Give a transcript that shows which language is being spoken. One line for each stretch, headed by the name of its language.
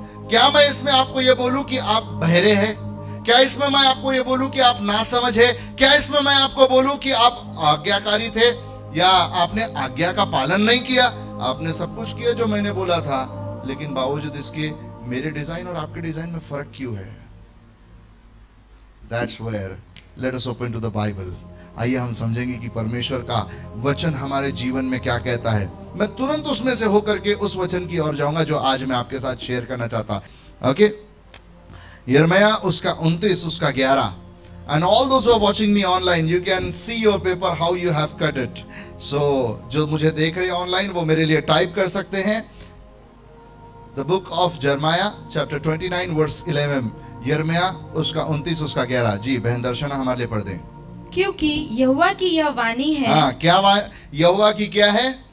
Hindi: क्या मैं इसमें आपको यह बोलूं कि आप बहरे हैं? क्या इसमें मैं आपको यह बोलूं कि आप नासमझ है? क्या इसमें मैं आपको बोलूं कि आप आज्ञाकारी थे या आपने आज्ञा का पालन नहीं किया? आपने सब कुछ किया जो मैंने बोला था, लेकिन बावजूद इसके मेरे डिजाइन और आपके डिजाइन में फर्क क्यों है?
English: That's where let us open to the Bible.
Hindi: आइए हम समझेंगे कि परमेश्वर का वचन हमारे जीवन में क्या कहता है। मैं तुरंत उसमें से होकर के उस वचन की ओर जाऊंगा जो आज मैं आपके साथ शेयर करना चाहता। ओके, यिर्मयाह उसका 29 उसका 11।
English: And all those who are watching me online, you can see your paper how you have cut it.
Hindi: So जो मुझे देख रहे हैं ऑनलाइन वो मेरे लिए टाइप कर सकते हैं।
English: The book of Jeremiah chapter 29 verse 11.
Hindi: यिर्मयाह उसका 29 उसका 11। जी बहन दर्शना हमारे लिए पढ़ दें। क्योंकि यहोवा की यह वाणी है। हाँ, क्या यहोवा की क्या है?